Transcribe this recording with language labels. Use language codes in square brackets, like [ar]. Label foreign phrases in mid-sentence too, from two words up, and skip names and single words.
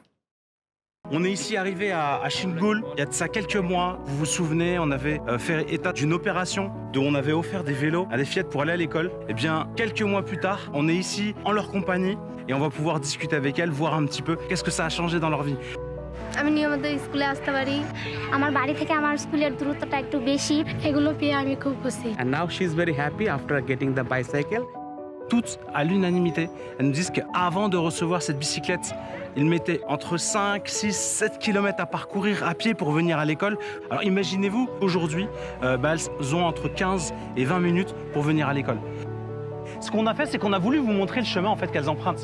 [fr] On est ici arrivé à Shingul, il y a de ça quelques mois. Vous vous souvenez, on avait fait état d'une opération où on avait offert des vélos à des fillettes pour aller à l'école. Eh bien, quelques mois plus tard, on est ici en leur compagnie et on va pouvoir discuter avec elles, voir un petit peu qu'est-ce que ça a changé dans leur vie. [bn] আমি নিয়মিত স্কুলে আসতে পারি আমার বাড়ি থেকে আমার স্কুলের দূরত্বটা একটু বেশি এগুলো পেয়ে আমি খুব খুশি [en] And now she is very happy after getting the bicycle. [fr] Toutes à l'unanimité, elles nous disent qu'avant de recevoir cette bicyclette, ils mettaient entre 5, 6, 7 km à parcourir à pied pour venir à l'école. Alors imaginez-vous, aujourd'hui, elles ont entre 15 et 20 minutes pour venir à l'école. Ce qu'on a fait, c'est qu'on a voulu vous montrer le chemin en fait, qu'elles empruntent.